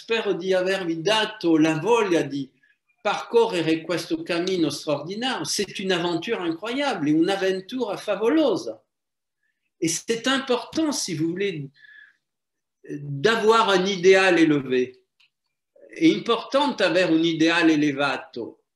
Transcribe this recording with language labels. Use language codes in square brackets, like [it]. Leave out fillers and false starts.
[it] Spero di avervi dato la voglia di percorrere questo cammino straordinario. [fr] C'est une aventure incroyable, [it] une avventura favolosa. [fr] Et c'est important, si vous voulez, d'avoir un idéal élevé. [it] È importante avere un ideale elevato.